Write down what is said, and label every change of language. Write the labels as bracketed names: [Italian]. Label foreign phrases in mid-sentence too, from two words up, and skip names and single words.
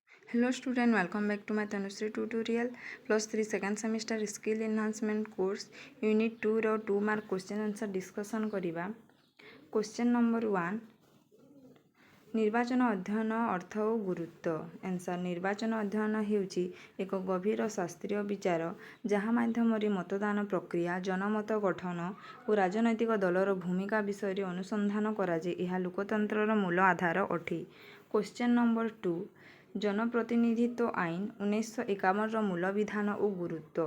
[English] Hello student, welcome back to my Tanushree tutorial +3 second semester skill enhancement course unit 2 रो 2 mark question answer discussion करिबा। Question number 1 [Odia] ନିର୍ବାଚନ ଅଧ୍ୟୟନ ଅର୍ଥ ଓ ଗୁରୁତ୍ୱ। ଆନ୍ସର ନିର୍ବାଚନ ଅଧ୍ୟୟନ ହେଉଛି ଏକ ଗଭୀର ଶାସ୍ତ୍ରୀୟ ବିଚାର ଯାହା ମାଧ୍ୟମରେ ମତଦାନ ପ୍ରକ୍ରିୟା, ଜନମତ ଗଠନ ଓ ରାଜନୈତିକ ଦଳର ଭୂମିକା ବିଷୟରେ ଅନୁସନ୍ଧାନ କରାଯାଏ। ଏହା ଲୋକତନ୍ତ୍ରର ମୂଳ ଆଧାର ଅଟେ। [English] Question number 2 [Odia] ଜନପ୍ରତିନିଧିତ୍ୱ ଆଇନ 1951ର ମୂଳ ବିଧାନ ଓ ଗୁରୁତ୍ୱ।